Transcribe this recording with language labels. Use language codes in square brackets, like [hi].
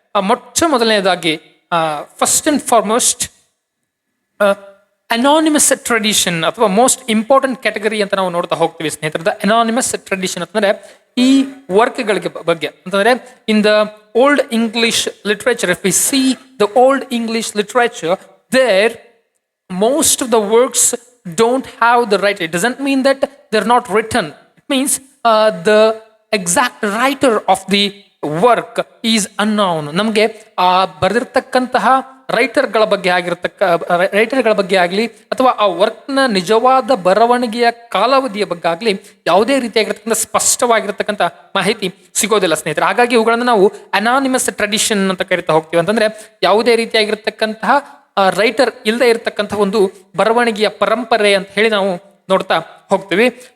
[kn] ಮೊಟ್ಟ ಮೊದಲನೇದಾಗಿ first and foremost anonymous tradition ಅಥವಾ ಮೋಸ್ಟ್ ಇಂಪಾರ್ಟೆಂಟ್ ಕ್ಯಾಟಗರಿ ಅಂತ ನಾವು ನೋಡ್ತಾ ಹೋಗ್ತೀವಿ ಸ್ನೇಹಿತರೆ. [en] the anonymous tradition [kn] ಅಂತಂದ್ರೆ ಈ ವರ್ಕ್ಗಳಿಗೆ ಬಗ್ಗೆ ಅಂತಂದ್ರೆ [en] In the old English literature, if we see the old English literature, there most of the works don't have the writer. It doesn't mean that they're not written. It means the exact writer of the work is unknown. [kn] ನಮಗೆ ಬರೆದಿರ್ತಕ್ಕಂತಹ ರೈಟರ್ಗಳ ಬಗ್ಗೆ ಆಗಲಿ ಅಥವಾ ಆ ವರ್ಕ್ನ ನಿಜವಾದ ಬರವಣಿಗೆಯ ಕಾಲಾವಧಿಯ ಬಗ್ಗೆ ಆಗಲಿ ಯಾವುದೇ ರೀತಿಯಾಗಿರ್ತಕ್ಕಂಥ ಸ್ಪಷ್ಟವಾಗಿರ್ತಕ್ಕಂಥ ಮಾಹಿತಿ ಸಿಗೋದಿಲ್ಲ ಸ್ನೇಹಿತರೆ. ಹಾಗಾಗಿ ಇವುಗಳನ್ನು ನಾವು ಅನಾನಿಮಸ್ ಟ್ರೆಡಿಷನ್ ಅಂತ ಕರಿತಾ ಹೋಗ್ತೀವಿ. ಅಂತಂದ್ರೆ ಯಾವುದೇ ರೀತಿಯಾಗಿರ್ತಕ್ಕಂತಹ ರೈಟರ್ ಇಲ್ಲದೆ ಇರತಕ್ಕಂಥ ಒಂದು ಬರವಣಿಗೆಯ ಪರಂಪರೆ ಅಂತ ಹೇಳಿ ನಾವು ನೋಡ್ತಾ ಹೋಗ್ತೀವಿ.